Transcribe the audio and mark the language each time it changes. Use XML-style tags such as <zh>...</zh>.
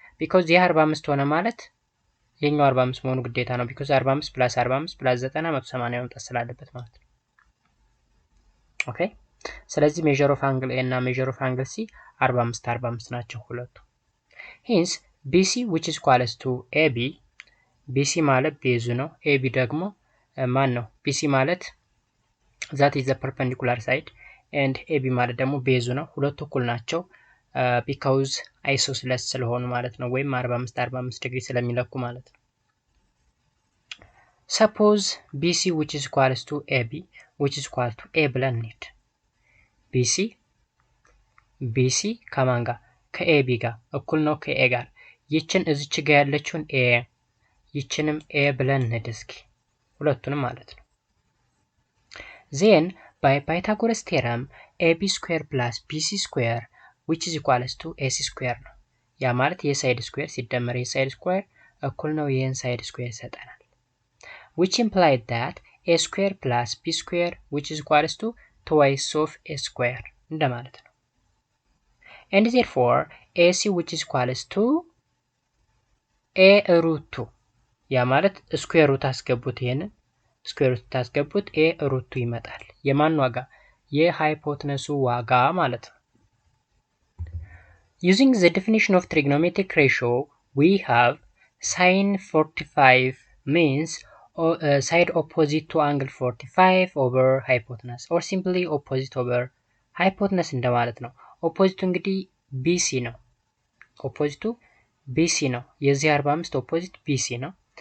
<am>Because ይሄ 45 ሆነ ማለት የኛው 45 መሆኑ ግዴታ ነው።</am> <en>because 45 + 45 + 90</en> <am>180 መምጣት ስላለበት ማለት ነው። ኦኬ ስለዚህ ሜዠር ኦፍ አንግል ኤ እና ሜዠር ኦፍ አንግል ሲ 45 45 ናቸው ሁለቱ።</am> <en>hence BC which is equals to AB,</en> <am>BC ማለት ቤዙ ነው። AB ደግሞ ማን ነው? BC ማለት</am> <en>that is the perpendicular side and</en> <am>AB ማለት ደግሞ ቤዙ ነው። ሁለቱ እኩል ናቸው because isosceles ስለሆኑ ማለት ነው። ወይም 45 45 ዲግሪ ስለሚለኩ ማለት ነው።</am> <en>suppose BC which is equals to AB which is equal to A</en> <am>ብለን እንሂድ። BC ከማን ጋር? ከኤቢ ጋር እኩል ነው ከኤ ጋር። ይችን እዚች ጋር ያለችውን ኤ ይችንም ኤ ብለን እንሂድ እስኪ ሁለቱንም ማለት ነው።</am> <en>then by Pythagoras theorem AB square plus BC square which is equals to AC square</en> <am>ነው። ያ ማለት የሳይድ ስኩዌር ሲደመር የሳይድ ስኩዌር እኩል ነው የን ሳይድ ስኩዌር ይሰጠናል።</am> <en>which implied that A square</en> <am>plus B square which is equals to twice of A square እንደማለት ነው።</am> <en>and therefore AC which is equals to A root 2</en> <am>ያ ማለት ስኩዌር ሩት አስገቡት። ይሄንን ስኩዌር ሩት ታስገቡት A root 2 ይመጣል። የማን ዋጋ? የሃይፖቴነሱ ዋጋ ማለት ነው።</am> <en>using the definition of trigonometric ratio we have sin 45 means side opposite to angle 45 over hypotenuse or simply opposite over hypotenuse</en> <am>እንደማለት ነው። ኦፖዚቱ እንግዲህ BC ነው።</am> <en>ኦፖዚቱ BC ነው። የዚህ 45 ኦፖዚት BC ነው።</en>